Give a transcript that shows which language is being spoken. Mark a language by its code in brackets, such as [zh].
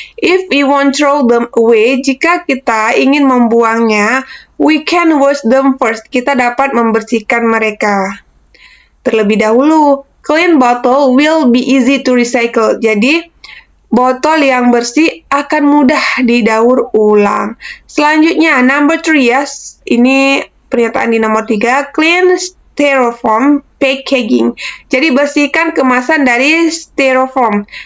[en] If we want throw them away, [id] jika kita ingin membuangnya, [en] we can wash them first. [id] Kita dapat membersihkan mereka terlebih dahulu. [en] Clean bottle will be easy to recycle. [id] Jadi, botol yang bersih akan mudah didaur ulang. Selanjutnya, number 3 ya. Ini pernyataan di nomor 3. [en] Clean styrofoam packaging. [id] Jadi, bersihkan kemasan dari styrofoam.